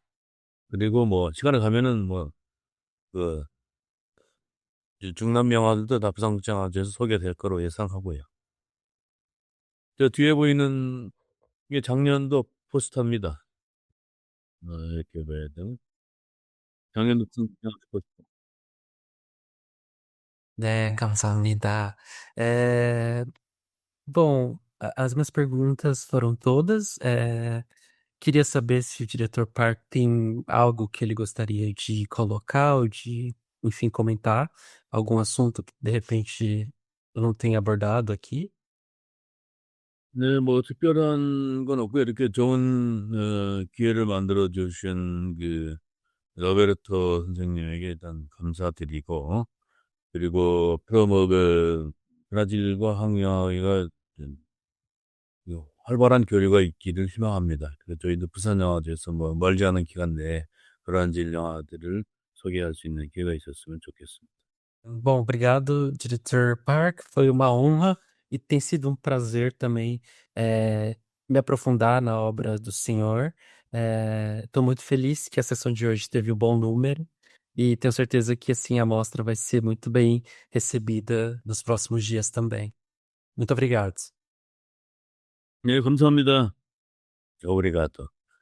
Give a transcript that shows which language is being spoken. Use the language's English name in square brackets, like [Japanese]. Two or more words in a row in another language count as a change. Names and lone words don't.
[Korean] 그리고 뭐 시간이 가면은 뭐그 중남미 영화들도 다 부산국제영화제에서 소개될 거로 예상하고요. 저 뒤에 보이는 게 작년도 포스터입니다. 이렇게 봐야 되나? 작년도 부산국제영화제 포스터. 네, 감사합니다. [Portuguese] É, bom, as minhas perguntas foram todas. Queria saber se o diretor Park tem algo que ele gostaria de colocar ou de, enfim, comentar, algum assunto que de repente eu não tenha abordado aqui. [Korean] 네, 뭐 특별한 건 없고요. 이렇게 좋은 기회를 만들어 주신 그 로베르토 선생님에게 일단 감사드리고, 그리고 앞으로 뭐그 브라질과 한국영화가 활발한 교류가 있기를 희망합니다. 그래서 저희도 부산영화제에서 뭐 멀지 않은 기간 내에 그러한 질 영화들을 소개할 수 있는 기회가 있었으면 좋겠습니다. [Portuguese] Bom, obrigado, diretor Park. Foi uma honra e tem sido um prazer também me aprofundar na obra do senhor. Estou muito feliz que a sessão de hoje teve um bom número e tenho certeza que assim a mostra vai ser muito bem recebida nos próximos dias também. Muito obrigado. [Korean] 네, 감사합니다. 오브리가토.